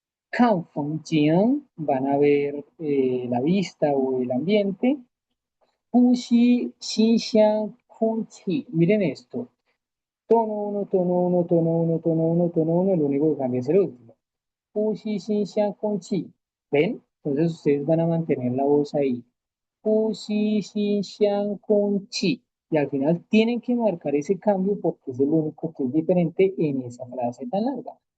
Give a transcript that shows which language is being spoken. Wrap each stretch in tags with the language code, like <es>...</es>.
<zh>看风景,</zh> <es>van a ver la vista o el ambiente.</es> <zh>呼吸新鲜空气,</zh> <es>miren esto. Tono 1, tono 1, tono 1, tono 1, tono 1, lo único que cambia es el último.</es> <zh>呼吸新鲜空气.</zh> <es>¿Ven? Entonces ustedes van a mantener la voz ahí.</es> <zh>呼吸新鲜空气.</zh> <es>Y al final tienen que marcar ese cambio porque es el único que es diferente en esa frase tan larga.</es>